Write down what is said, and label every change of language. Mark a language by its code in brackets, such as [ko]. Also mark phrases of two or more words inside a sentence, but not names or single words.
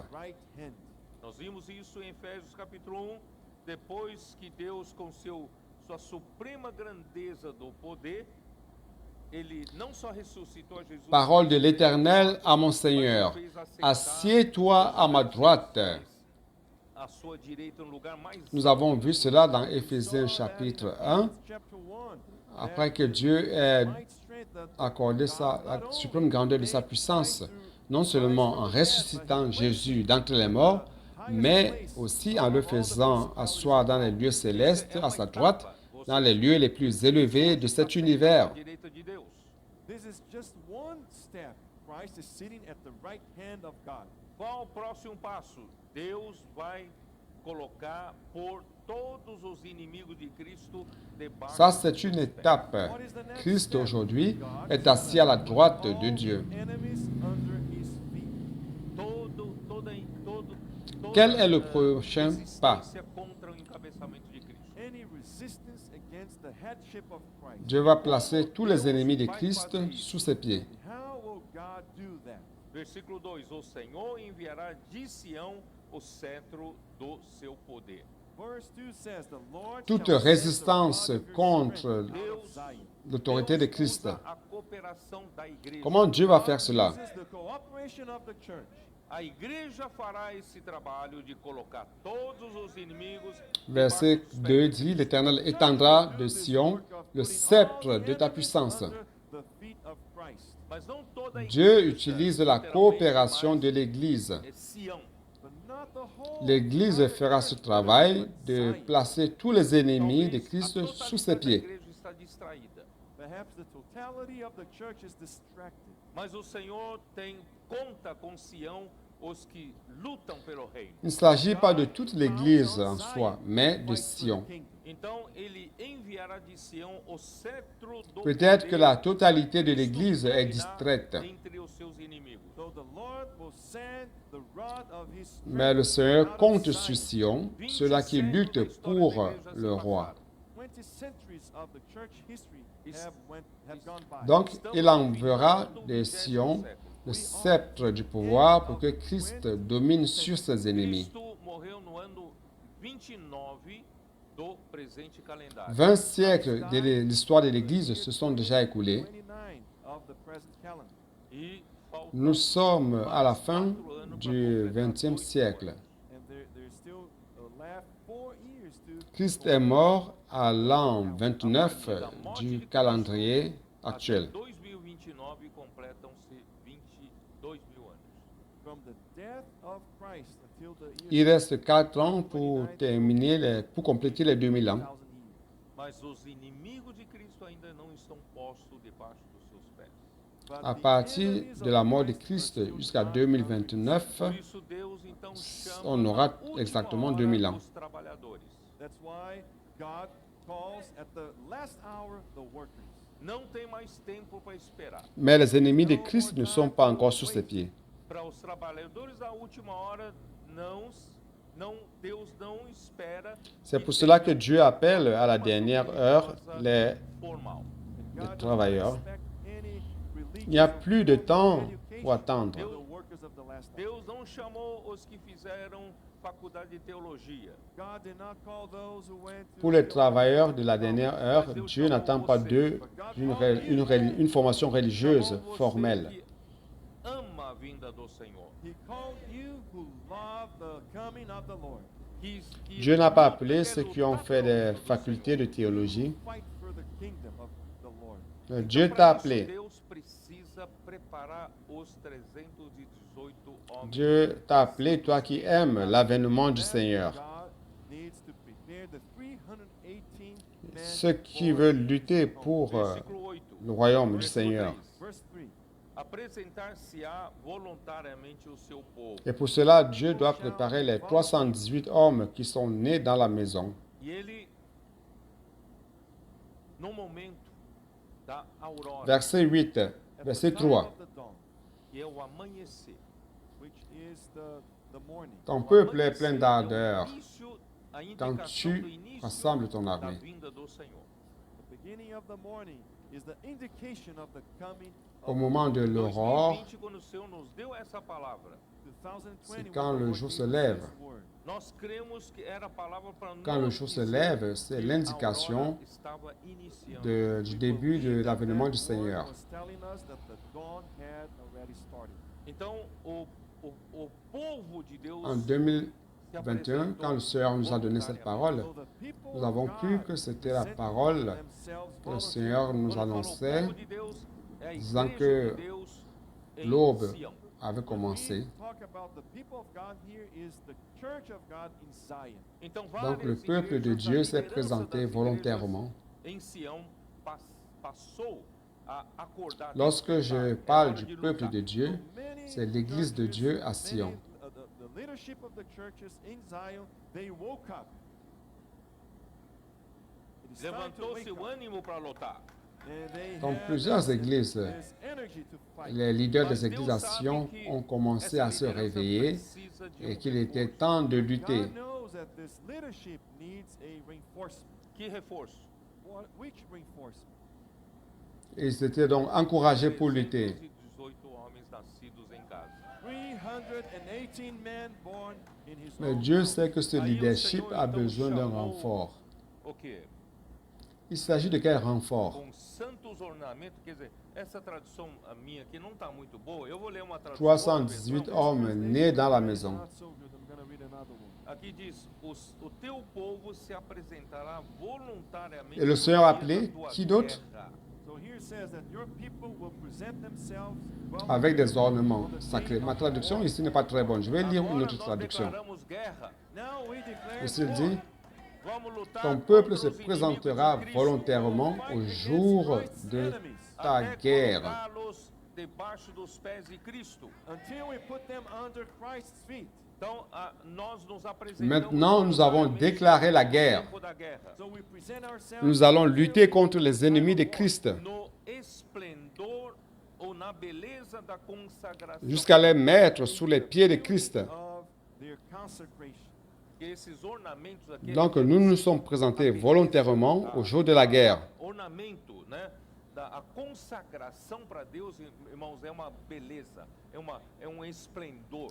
[pt] Nós vimos isso em Efésios capítulo 1, depois que Deus com sua suprema grandeza do poder, ele não só ressuscitou a Jesus, [fr] Parole de l'Éternel à mon Seigneur, assieds-toi à ma droite. [pt] à sua direita no lugar mais [fr] Nous avons vu cela dans Éphésiens chapitre 1, après que Dieu ait accordé la suprême grandeur de sa puissance, non seulement en ressuscitant Jésus d'entre les morts, mais aussi en le faisant asseoir dans les lieux célestes, à sa droite, dans les lieux les plus élevés de cet univers. [pt] à direita de Deus. [en] This is just one step. Christ is sitting at the right hand of God. [pt] Qual o próximo passo? Deus vai colocar por todos os inimigos de Cristo debaixo [fr] Ça, c'est une [pt] dos pés. [fr] étape. [en] What is the next Christ step? [fr] aujourd'hui [en] God [fr] est assis à la droite de [en] all [fr] Dieu. [en] enemies under his feet. [pt] Todo [fr] Quel est le prochain pas? [pt] resistência contra o encabeçamento de Cristo. [en] Any resistance against the headship of Christ. [fr] Dieu va placer tous les ennemis de Christ sous ses pieds. [en] How will God do that? [pt] Versículo 2: O Senhor enviará de Sião o cetro do seu poder. [en] Verse 2 says, the Lord [fr] Toute [en] shall send the [fr] résistance [en] rod of your [fr] contre [en] strength out of Zion. [fr] l'autorité de [pt] Deus [fr] Christ. [pt] usa a cooperação da igreja. [fr] Comment Dieu va faire cela? [en] This is the cooperation of the church. [pt] A igreja fará esse trabalho de colocar todos os inimigos [fr] Verset [pt] debaixo dos [fr] 2 [pt] pés. [fr] dit, l'Éternel étendra de Sion le sceptre de ta puissance. [en] The feet of Christ. [pt] Mas não toda a [fr] Dieu [pt] igreja, [fr] utilise la [pt] literalmente, [fr] coopération [pt] mas [fr] de l'Église. [pt] é Sião. [en] But not the whole [fr] L'Église fera ce travail de placer tous les ennemis de Christ [pt] A [fr] sous ses [pt] totalidade da [fr] pieds. [pt] igreja está distraída. [en] Perhaps the totality of the church is distracted. [pt] Mas o Senhor conta com Sião os que lutam pelo reino. [fr] Il ne s'agit pas de toute l'Église en soi, mais de Sion. [pt] Então ele enviará de Sião o cetro do [fr] Peut-être [pt] poder [fr] que la totalité de [pt] e [fr] l'Église est [pt] dominará [fr] distraite, [pt] entre os seus inimigos. [en] So the Lord will send the rod of his strength [fr] mais le Seigneur [en] out of [fr] compte [en] Zion. [fr] sur Sion, [pt] 20 [fr] ceux-là qui [pt] séculos da [fr] luttent [pt] história [fr] pour [pt] da igreja se [fr] le roi. [pt] passaram. [en] 20 centuries of the church history Is- have gone by. [fr] Donc, [pt] Estamos [fr] il [pt] no [fr] enverra [pt] final do [fr] de [pt] 20º [fr] Sion [pt] século. [fr] le sceptre du pouvoir pour que Christ domine sur ses ennemis. [pt] Cristo morreu no ano 29 do presente calendário. [fr] 20 siècles de l'histoire de l'Église se sont déjà écoulés. [en] 29 of the present calendar. [pt] E faltam [fr] Nous sommes à la fin [pt] 4 anos [fr] du [pt] para completar [fr] XXe [pt] 8 [fr] siècle. [pt] anos. [en] And there's still left 4 years to [fr] Christ est mort à l'an 29 du calendrier [pt] Até [fr] actuel. [pt] 2029 completam-se 22 mil anos. [en] from the death of Christ until the [fr] Il [en] year [fr] reste 4 ans pour compléter les 2000 ans. [en] 2000 years. [pt] Mas os inimigos de Cristo ainda não estão postos debaixo dos seus pés. [en] But [fr] À [en] the [fr] partir [en] enemies [fr] de [en] of [fr] la mort de [en] Christ [fr] Christ [en] are still [fr] jusqu'à [en] not [fr] 2029, [pt] Por isso Deus então chama [fr] on aura [pt] na última [fr] exactement [pt] hora [fr] 2000 ans. [pt] os trabalhadores. [en] That's why God calls at the last hour the workers. [pt] Não tem mais tempo para esperar. [fr] Mais les ennemis de Christ ne sont pas encore sous ses pieds. [pt] Para os trabalhadores da última hora, Deus não espera. [fr] C'est pour cela que Dieu appelle à la dernière heure les [pt] Formal. [en] And God does [fr] travailleurs. [en] not expect any [fr] Il n'y a [en] religious [fr] plus de [en] or [fr] temps [en] education [fr] pour attendre. [en] for the workers of the last hour. [pt] Deus não chamou os que fizeram faculdade de teologia. [en] God did not call those who went to [fr] Pour les [en] theology. [fr] travailleurs de la dernière heure, Dieu n'attend pas d'eux une formation religieuse [pt] Chamou você [fr] formelle. [pt] que ama a vinda do Senhor. [en] He called you who love the coming of the Lord. [fr] Dieu n'a pas appelé ceux qui ont fait des facultés de théologie. [en] Fight for the kingdom of the Lord. [fr] Dieu t'a appelé. [pt] Deus precisa preparar os 318 homens. [fr] Dieu t'a appelé, toi qui aimes l'avènement du Seigneur. [en] God needs to prepare the 318 men [fr] Ceux qui [en] for [fr] veulent lutter pour [pt] Versículo 8. [fr] le royaume du [pt] Versículo [fr] Seigneur. [pt] 3. [en] verse 3. [pt] Apresentar-se-á voluntariamente o seu povo. [fr] Et pour cela, Dieu doit préparer les 318 hommes qui sont nés dans la maison. [pt] E ele, no momento da aurora, [fr] Verset 8, [en] At [fr] verset [en] the time [fr] 3. [en] of the dawn, [pt] que é o amanhecer. [en] which is the morning. [fr] Ton [pt] O [fr] peuple est [pt] amanhecer [fr] plein [pt] é o [fr] d'ardeur [pt] início, a [fr] quand [pt] indicação do [fr] tu [pt] início [fr] rassembles ton [pt] da [fr] armée. [pt] vinda do Senhor. [en] The beginning of the morning is the indication of the coming [fr] Au [en] of [fr] moment de l'aurore, [pt] 2020, quando o Senhor nos deu essa palavra, [en] 2020. [fr] c'est quand [en] when the [fr] le [en] Lord [fr] jour [en] gave [fr] se [en] us [fr] lève. [en] His word. [pt] nós cremos que era a palavra para [fr] Quand le jour se lève, c'est l'indication du début de l'avènement du Seigneur. [en] Was telling us that the dawn had already started. [pt] Então, o povo de Deus [fr] En [pt] se [fr] 2021, [pt] apresentou [fr] quand le Seigneur nous a donné cette parole, [en] So the people [fr] nous avons [en] of [fr] cru [en] God [fr] que c'était la [en] presented [fr] parole [en] themselves [fr] que le [en] voluntarily. [fr] Seigneur nous [pt] Quando falou [fr] annonçait, [pt] povo de Deus, é a [fr] disant [pt] igreja [fr] que [pt] de Deus em [fr] l'aube [pt] Sião. [fr] avait [en] When [fr] commencé. [en] we talk about the people of God here is the church of God in Zion. [pt] Então, [fr] Donc le [pt] várias [fr] peuple de [pt] igrejas, [fr] Dieu [pt] a [fr] s'est [pt] liderança [fr] présenté [pt] das [fr] volontairement. [pt] igrejas em Sião passou a acordar. [fr] Lorsque je parle du peuple de [en] So [fr] Dieu, [en] many [fr] c'est l'Église de [en] churches, [fr] Dieu à [en] many, [fr] Sion. [en] the leadership of the churches in Zion, they woke up. It is time to [pt] Levantou [en] wake [pt] seu [en] up. [pt] ânimo para lutar. [fr] Dans plusieurs églises, les leaders des églises à Sion ont commencé à se réveiller et qu'il était temps de lutter. [en] God knows that this leadership needs a reinforcement. [pt] Que reforço? [en] Which reinforcement? [fr] Ils étaient donc encouragés pour lutter. [pt] 318 homens nascidos em casa. [en] 318 men born in his [fr] Mais [en] own [fr] Dieu [en] house. [fr] sait que ce leadership a besoin d'un renfort. [pt] O quê? [fr] Il s'agit de quel renfort? [pt] Com santos ornamentos, quer dizer, essa tradução a minha aqui não está muito boa. Eu vou ler uma tradução. [fr] 318 hommes nés dans la maison. [en] Not so good. I'm going to read another one. [pt] Aqui diz: o teu povo se apresentará voluntariamente. [fr] Et le Seigneur [pt] no [fr] a [pt] dia [fr] appelé [pt] da tua [fr] qui d'autre? [pt] guerra. [en] So here it says that your people will present themselves [fr] Avec des ornements sacrés. Ma traduction ici n'est pas très bonne. Je vais lire une [pt] Agora [fr] autre [pt] nós [fr] traduction. [pt] declaramos guerra. [en] Now we declare [fr] Ici, il [en] war. [fr] dit, [pt] Vamos lutar [fr] ton peuple [pt] contra [fr] se [pt] os inimigos [fr] présentera [pt] de Cristo, [fr] volontairement au jour de ta [pt] até [fr] guerre. [pt] colocá-los debaixo dos pés de Cristo. [en] Until we put them under Christ's feet. [pt] Então, nós nos apresentamos [fr] Maintenant, nous avons déclaré la guerre. [pt] no tempo da guerra, [en] So we present ourselves [fr] Nous allons lutter contre les ennemis de Christ [pt] no esplendor ou na beleza da consagração. [fr] jusqu'à les mettre sous les pieds de Christ. [en] of their consecration. [pt] Que esses ornamentos aqui, [fr] Donc, nous nous sommes présentés volontairement au jour de la guerre. [pt] ornamento, né? A consagração para Deus, irmãos, é uma beleza, é um esplendor.